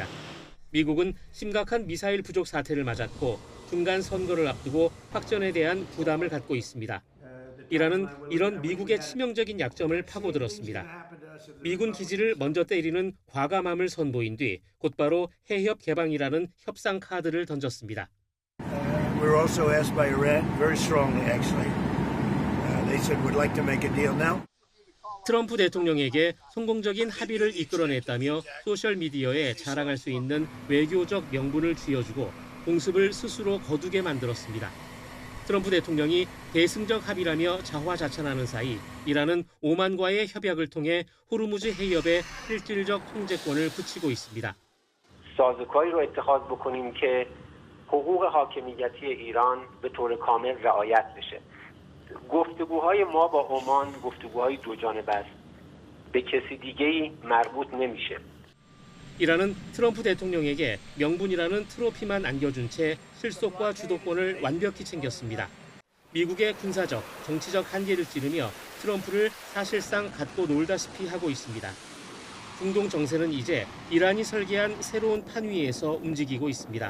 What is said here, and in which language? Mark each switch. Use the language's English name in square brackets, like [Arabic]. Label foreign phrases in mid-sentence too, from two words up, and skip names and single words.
[Korean] 미국은 심각한 미사일 부족 사태를 맞았고 중간 선거를 앞두고 확전에 대한 부담을 갖고 있습니다. 이란은 이런 미국의 치명적인 약점을 파고들었습니다. 미군 기지를 먼저 때리는 과감함을 선보인 뒤 곧바로 해협 개방이라는 협상 카드를 던졌습니다. [English] We were also asked by Iran very strongly, actually. They said we'd like to make a deal now. [Korean] 트럼프 대통령에게 성공적인 합의를 이끌어냈다며 소셜미디어에 자랑할 수 있는 외교적 명분을 쥐어주고 공습을 스스로 거두게 만들었습니다. 트럼프 대통령이 대승적 합의라며 자화자찬하는 사이 이란은 오만과의 협약을 통해 호르무즈 해협의 실질적 통제권을 붙이고 있습니다. [Persian] سازوکاری رو اتخاذ بکنیم که حقوق حاکمیتی ایران به طور کامل رعایت بشه. گفتگوهای ما با عمان گفتگوهای دو جانبه است. به کسی دیگه‌ای مربوط نمیشه. [Korean] 이란은 트럼프 대통령에게 명분이라는 트로피만 안겨준 채 실속과 주도권을 완벽히 챙겼습니다. 미국의 군사적, 정치적 한계를 찌르며 트럼프를 사실상 갖고 놀다시피 하고 있습니다. 중동 정세는 이제 이란이 설계한 새로운 판 위에서 움직이고 있습니다.